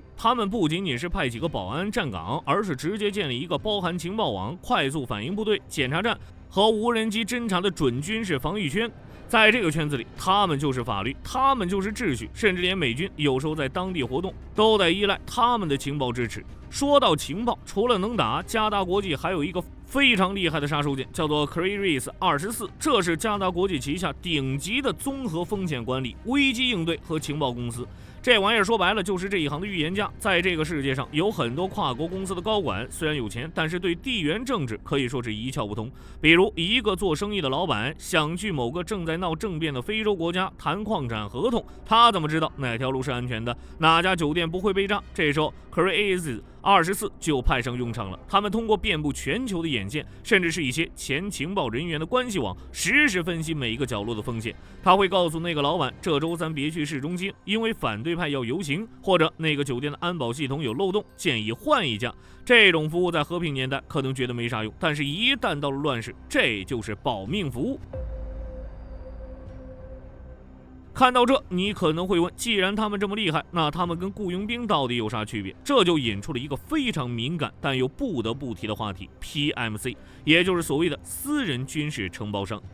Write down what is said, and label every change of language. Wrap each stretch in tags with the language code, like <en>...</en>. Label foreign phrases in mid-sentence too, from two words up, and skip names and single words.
<zh>他們不僅僅是派幾個保安站崗，而是直接建立一個包含情報網、快速反應部隊、檢查站和無人機偵察的準軍事防禦圈。在這個圈子裡，他們就是法律，他們就是秩序，甚至連美軍有時候在當地活動都得依賴他們的情報支持。說到情報，除了能打，嘉達國際還有一個非常厲害的杀手鐧，叫做 Claris 24，这是加达国际旗下顶级的综合風險管理、危機應對和情報公司。這玩意兒說白了就是這一行的預言家。在這個世界上，有很多跨國公司的高管，雖然有錢，但是對地緣政治可以說是一竅不通。比如，一個做生意的老闆想去某個正在鬧政變的非洲國家談礦產合同，他怎麼知道哪條路是安全的，哪家酒店不會被炸？這時候 Claris 24就派上用場了。他們通過遍布全球的眼線，甚至是一些前情報人員的關係網，實時分析每一個角落的風險。他會告訴那個老闆，這周三別去市中心，因為反對派要遊行，或者那個酒店的安保系統有漏洞，建議換一家。這種服務在和平年代可能覺得沒啥用，但是一旦到了亂世，這就是保命服務。看到這，你可能會問，既然他們這麼厲害，那他们跟雇傭兵到底有啥區別？這就引出了一個非常敏感但又不得不提的話題 PMC， 也就是所謂的私人軍事承包商。</zh>